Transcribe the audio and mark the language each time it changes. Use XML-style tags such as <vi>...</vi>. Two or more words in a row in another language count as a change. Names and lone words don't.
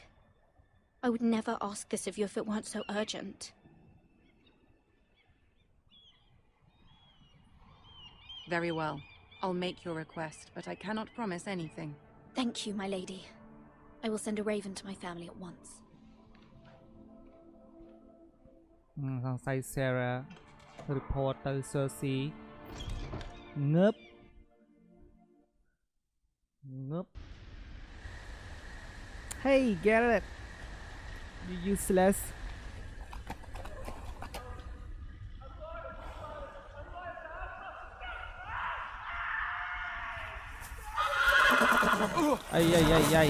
<en>I would never ask this of you if it weren't so urgent. Very well. I'll make your request, but I cannot promise anything. Thank you, my lady. I will send a raven to my family at once.</en> <km>សង្ស័យ Sarah report ទៅ Cersei ងើប</km> <en>Hey Garrett, you useless. Ay.</en>